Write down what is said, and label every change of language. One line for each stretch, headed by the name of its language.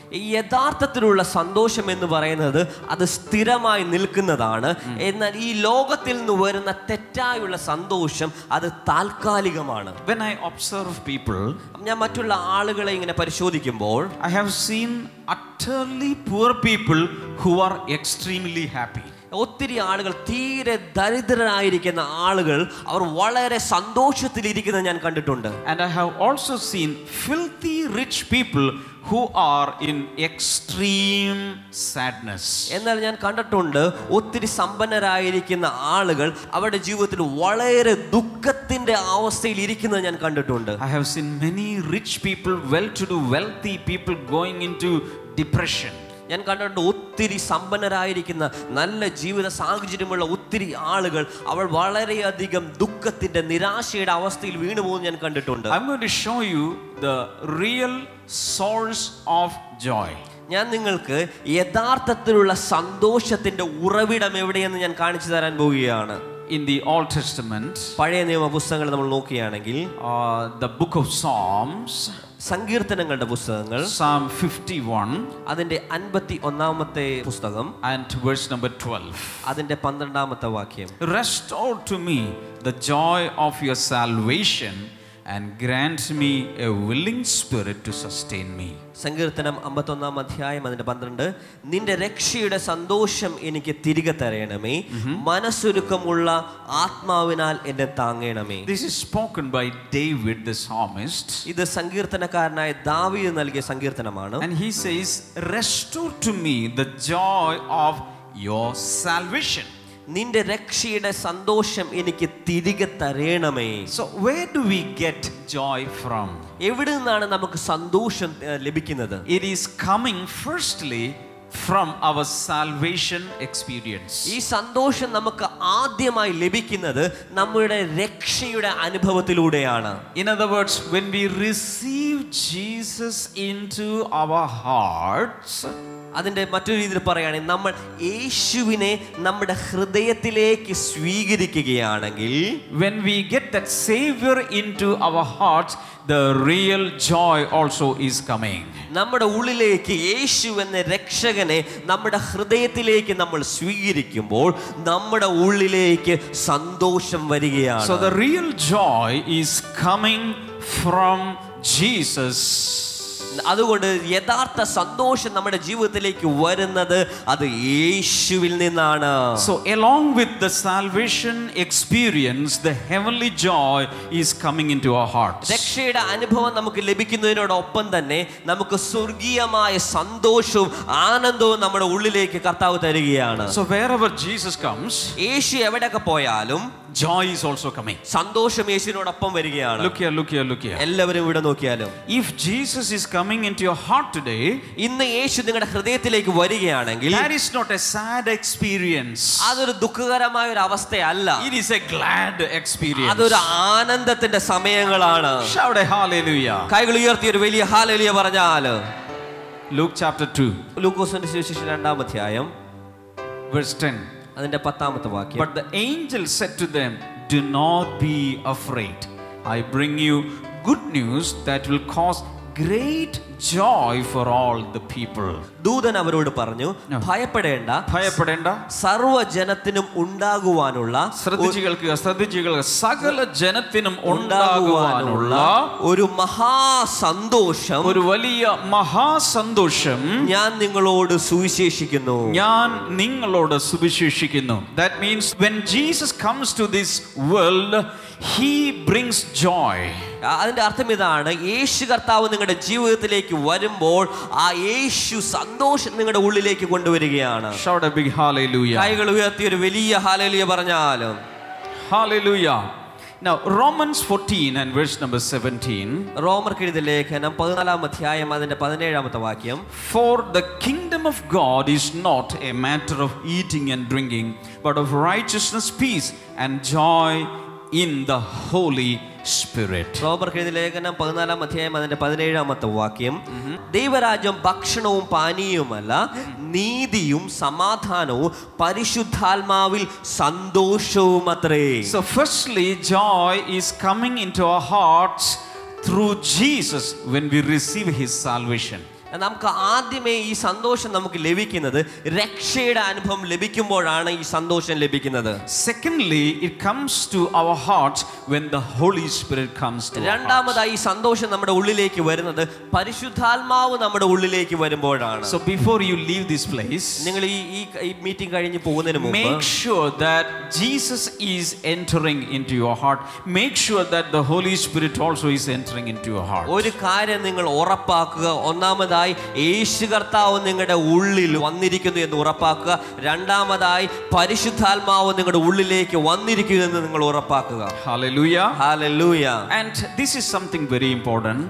Malayalam: യഥാർത്ഥത്തിലുള്ള സന്തോഷം എന്ന് പറയുന്നത് അത് സ്ഥിരമായി നിൽക്കുന്നതാണ്. എന്നാൽ ഈ ലോകത്തിൽ നിന്ന് വരുന്ന തെറ്റായുള്ള സന്തോഷം അത് താൽക്കാലികമാണ്.
English: When I observe people,
Malayalam: ഞാൻ മറ്റുള്ള ആളുകളെ ഇങ്ങനെ പരിശോധിക്കുമ്പോൾ
English: I have seen utterly poor people who are extremely happy.
Malayalam: ഒത്തിരി ആളുകൾ, തീരെ ദരിദ്രരായിരിക്കുന്ന ആളുകൾ, അവർ വളരെ സന്തോഷത്തിലിരിക്കുന്നത് ഞാൻ കണ്ടിട്ടുണ്ട്.
English: And I have also seen filthy rich people who are in extreme sadness.
Malayalam: എന്നാൽ ഞാൻ കണ്ടിട്ടുണ്ട് ഒത്തിരി സമ്പന്നരായിരിക്കുന്ന ആളുകൾ അവരുടെ ജീവിതത്തിൽ വളരെ ദുഃഖത്തിന്റെ അവസ്ഥയിൽ ഇരിക്കുന്നത് ഞാൻ കണ്ടിട്ടുണ്ട്.
English: I have seen many rich people, well-to-do, wealthy people going into depression.
Malayalam: ഞാൻ കണ്ടിട്ടുണ്ട് ഒത്തിരി സമ്പന്നരായിരിക്കുന്ന നല്ല ജീവിത സാഹചര്യമുള്ള ഒത്തിരി ആളുകൾ അവർ വളരെയധികം ദുഃഖത്തിന്റെ നിരാശയുടെ അവസ്ഥയിൽ വീണു പോകുന്നത് ഞാൻ കണ്ടിട്ടുണ്ട്.
English: I'm going to show you the real source of joy.
Malayalam: ഞാൻ നിങ്ങൾക്ക് യഥാർത്ഥത്തിലുള്ള സന്തോഷത്തിന്റെ ഉറവിടം എവിടെയെന്ന് ഞാൻ കാണിച്ചു തരാൻ പോവുകയാണ്.
English: In the Old Testament,
Malayalam: പഴയ നിയമ പുസ്തകങ്ങൾ നമ്മൾ നോക്കുകയാണെങ്കിൽ
English: the book of Psalms,
Malayalam: സങ്കീർത്തനങ്ങളുടെ പുസ്തകങ്ങൾ,
English: Psalm 51,
Malayalam: അതിന്റെ 51ാമത്തെ പുസ്തകം
English: and verse number 12.
Malayalam: അതിന്റെ 12ാമത്തെ വാക്യം.
English: Restore to me the joy of your salvation and grant me a willing spirit to sustain me.
Malayalam: സങ്കീർത്തനം 51ാം അധ്യായം അതിന്റെ 12. നിന്റെ രക്ഷയുടെ സന്തോഷം എനിക്ക് തിരികെ തരണമേ, മനസ്സൊരുക്കമുള്ള ആത്മാവിനാൽ എന്നെ താങ്ങണമേ.
English: This is spoken by David the psalmist.
Malayalam: ഇത് സങ്കീർത്തനക്കാരനായ ദാവീദ് നൽകിയ സങ്കീർത്തനമാണ്.
English: And he says, restore to me the joy of your salvation.
Malayalam: നിന്റെ രക്ഷയുടെ സന്തോഷം എനിക്ക് തിരികെ തരണമേ.
English: So where do we get joy from?
Malayalam: എവിടെ നിന്നാണ് നമുക്ക് സന്തോഷം ലഭിക്കുന്നത്?
English: It is coming firstly from our salvation experience.
Malayalam: ഈ സന്തോഷം നമുക്ക് ആദ്യമായി ലഭിക്കുന്നത് നമ്മുടെ രക്ഷയുടെ അനുഭവത്തിലൂടെയാണ്.
English: In other words, when we receive Jesus into our hearts,
Malayalam: അതിന്റെ മറ്റൊരു രീതിയിൽ പറയുകയാണെങ്കിൽ നമ്മൾ യേശുവിനെ നമ്മുടെ ഹൃദയത്തിലേക്ക് സ്വീകരിക്കുകയാണെങ്കിൽ,
English: when we get that Savior into our hearts, the real joy also is coming.
Malayalam: നമ്മുടെ ഉള്ളിലേക്ക് യേശു എന്ന രക്ഷകനെ നമ്മുടെ ഹൃദയത്തിലേക്ക് നമ്മൾ സ്വീകരിക്കുമ്പോൾ നമ്മുടെ ഉള്ളിലേക്ക് സന്തോഷം വരികയാണ്.
English: So the real joy is coming from Jesus.
Malayalam: അതുകൊണ്ട് യഥാർത്ഥ സന്തോഷം നമ്മുടെ ജീവിതത്തിലേക്ക് വരുന്നത് അത് യേശുവിൽ നിന്നാണ്.
English: So along with the salvation experience, the heavenly joy is coming into our hearts.
Malayalam: രക്ഷയുടെ അനുഭവം നമുക്ക് ലഭിക്കുന്നതിനോടൊപ്പം തന്നെ നമുക്ക് സ്വർഗീയമായ സന്തോഷവും ആനന്ദവും നമ്മുടെ ഉള്ളിലേക്ക് കർത്താവ് തരികയാണ്.
English: So wherever Jesus comes,
Malayalam: യേശു എവിടെയൊക്കെ പോയാലും
English: joy is also coming.
Malayalam: സന്തോഷം യേശുവിനോടൊപ്പം വരികയാണ്.
English: Look here, look here, look here.
Malayalam: എല്ലാവരും ഇവിടെ നോക്കിയാലും,
English: If Jesus is coming into your heart today,
Malayalam: ഇന്ന് യേശു നിങ്ങളുടെ ഹൃദയത്തിലേക്ക് വരികയാണെങ്കിൽ
English: that is not a sad experience.
Malayalam: അതൊരു ദുഃഖകരമായ ഒരു അവസ്ഥയല്ല.
English: It is a glad experience.
Malayalam: അതൊരു ആനന്ദത്തിന്റെ സമയങ്ങളാണ്.
English: Shout a hallelujah.
Malayalam: കൈകൾ ഉയർത്തി ഒരു വലിയ ഹല്ലേലൂയ പറഞ്ഞാൽ.
English: Luke chapter 2,
Malayalam: ലൂക്കോസിന്റെ സുവിശേഷം 2ാം അധ്യായം
English: verse 10.
Malayalam: അതിന്റെ 10ാമത്തെ വാക്യം.
English: But the angel said to them, do not be afraid. I bring you good news that will cause great joy for all the people.
Malayalam: ദൂതൻ അവരോട് പറഞ്ഞു, ഭയപ്പെടേണ്ട, ഭയപ്പെടേണ്ട, സർവ്വജനത്തിനും ഉണ്ടാകുവാനുള്ള, ശ്രദ്ധിച്ചുകൾക്ക് സകല ജനത്തിനും ഉണ്ടാകുവാനുള്ള ഒരു മഹാസന്തോഷം, ഒരു വലിയ മഹാസന്തോഷം ഞാൻ നിങ്ങളോട് സുവിശേഷിക്കുന്നു. ഞാൻ നിങ്ങളോട് സുവിശേഷിക്കുന്നു.
English: That means when Jesus comes to this world, he brings joy.
Malayalam: അതിന്റെ അർത്ഥം ഇതാണ്, യേശു കർത്താവ് നിങ്ങളുടെ ജീവിതത്തിലേക്ക് വരുമ്പോൾ ആ യേശു സന്തോഷം നിങ്ങളുടെ ഉള്ളിലേക്ക് കൊണ്ടുവരികയാണ്.
English: Shout a big hallelujah.
Malayalam: കൈകൾ ഉയർത്തി ഒരു വലിയ ഹല്ലേലൂയ പറഞ്ഞാലും.
English: Hallelujah. Now Romans 14 and verse number 17.
Malayalam: റോമർക്ക് എഴുതിയ ലേഖനം 14ാം അധ്യായം അതിന്റെ 17ാമത്തെ വാക്യം.
English: For the kingdom of God is not a matter of eating and drinking, but of righteousness, peace and joy in the Holy Spirit.
Malayalam: റോമർക്ക് എഴുതിയ ലേഖനം 14ാം അധ്യായം അതിന്റെ 17ാമത്തെ വാക്യം. ദൈവരാജ്യം ഭക്ഷണവും പാനീയവുമല്ല, നീതിയും സമാധാനവും പരിശുദ്ധാത്മാവിൽ സന്തോഷവുമത്രേ.
English: So firstly, joy is coming into our hearts through Jesus when we receive his salvation.
Malayalam: നമുക്ക് ആദ്യമേ ഈ സന്തോഷം നമുക്ക് ലഭിക്കുന്നത് രക്ഷയുടെ അനുഭവം ലഭിക്കുമ്പോഴാണ് ഈ സന്തോഷം ലഭിക്കുന്നത്.
English: Secondly, it comes to our hearts when the Holy Spirit comes to our hearts.
Malayalam: രണ്ടാമതായി ഈ സന്തോഷം നമ്മുടെ ഉള്ളിലേക്ക് വരുന്നത് പരിശുദ്ധാത്മാവ് നമ്മുടെ ഉള്ളിലേക്ക് വരുമ്പോഴാണ്.
English: So before you leave this place,
Malayalam: നിങ്ങൾ ഈ മീറ്റിംഗ് കഴിഞ്ഞ് പോകുന്നതിന് മുമ്പ്
English: make sure that Jesus is entering into your heart. Make sure that the Holy Spirit also is entering into your heart.
Malayalam: ഒരു കാര്യം നിങ്ങൾ ഉറപ്പാക്കുക. ഒന്നാമതായി യേശു കർത്താവ് നിങ്ങളുടെ ഉള്ളിൽ വന്നിരിക്കുന്നു എന്ന് ഉറപ്പാക്കുക. രണ്ടാമതായി പരിശുദ്ധാത്മാവ് നിങ്ങളുടെ ഉള്ളിലേക്ക് വന്നിരിക്കുന്നു എന്ന് നിങ്ങൾ ഉറപ്പാക്കുക.
English: Hallelujah. Hallelujah. And this is something very important.